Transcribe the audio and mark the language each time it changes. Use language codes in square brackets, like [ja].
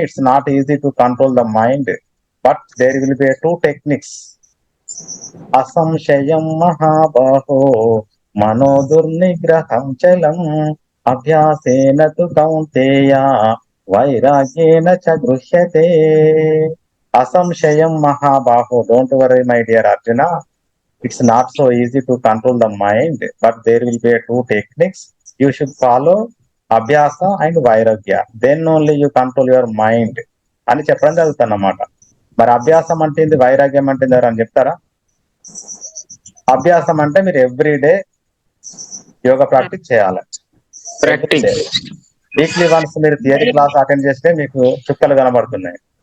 [en] It's not easy to control the mind, but there will be 2 techniques. [sa] అసంశయం మహాబాహో మనో దుర్నిగ్రహం చలం అభ్యాసేన తు కౌంతేయ వైరాగ్యేన చ గృహ్యతే. అసంశయం మహాబాహో, [en] don't worry my dear Arjuna, it's not so easy to control the mind, but there will be 2 techniques you should follow, abhyasa and vairagya, then only you control your mind [te] అని చెప్పడం జరుగుతుంది అన్నమాట. మరి అభ్యాసం అంటే ఏంది, వైరాగ్యం అంటే ఏంది అని చెప్తారా? అభ్యాసం అంటే మీరు ఎవ్రీడే యోగా ప్రాక్టీస్ చేయాలి. వీక్లీ వన్స్ మీరు థియరీ క్లాస్ అటెండ్ చేస్తే మీకు చుక్కలు కనబడుతున్నాయి.